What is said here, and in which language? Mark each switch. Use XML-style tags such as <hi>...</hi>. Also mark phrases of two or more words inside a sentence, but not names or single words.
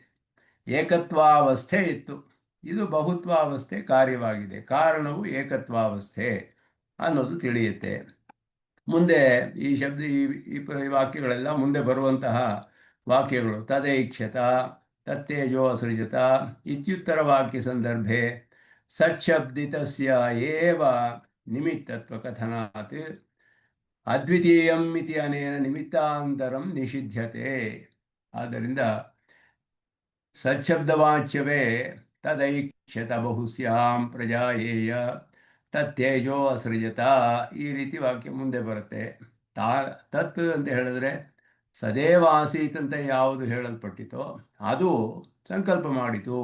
<kn>ಏಕತ್ವಾವಸ್ಥೆ ಇತ್ತು, ಇದು ಬಹುತ್ವಾವಸ್ಥೆ ಕಾರ್ಯವಾಗಿದೆ, ಕಾರಣವು ಏಕತ್ವಾವಸ್ಥೆ ಅನ್ನೋದು ತಿಳಿಯುತ್ತೆ. ಮುಂದೆ ಈ ಶಬ್ದ ಈ ವಾಕ್ಯಗಳೆಲ್ಲ ಮುಂದೆ ಬರುವಂತಹ ವಾಕ್ಯಗಳು.</kn> <sa>ತದೈಕ್ಷತ ತತ್ತೇಜೋ ಅಸೃಜತ ಇತ್ಯುತ್ತರ ವಾಕ್ಯ ಸಂದರ್ಭೆ ಸಚ್ಛಬ್ದಿತಸ್ಯ ಏವ ನಿಮಿತ್ತತ್ವ ಕಥನಾತ್ ಅದ್ವಿತೀಯಂ ಇತಿ ಅನೇನ ನಿಮಿತ್ತಾಂತರಂ ನಿಷಿಧ್ಯತೆ.</sa> <kn>ಆದ್ದರಿಂದ ಸಚ್ಛಬ್ದವಾಚ್ಯವೇ</kn> <sa>ತದೈಕ್ಷತ ಬಹುಸ್ಯಾಂ ಪ್ರಜಾಯೇಯ ತತ್ತೇಜೋ ಅಸೃಜತ,</sa> <kn>ಈ ರೀತಿ ವಾಕ್ಯ ಮುಂದೆ ಬರುತ್ತೆ. ತತ್ ಅಂತ ಹೇಳಿದ್ರೆ</kn> <sa>ಸದೇವ ಆಸೀತ್</sa> <kn>ಅಂತ ಯಾವುದು ಹೇಳಲ್ಪಟ್ಟಿತೋ ಅದು ಸಂಕಲ್ಪ ಮಾಡಿತು.</kn>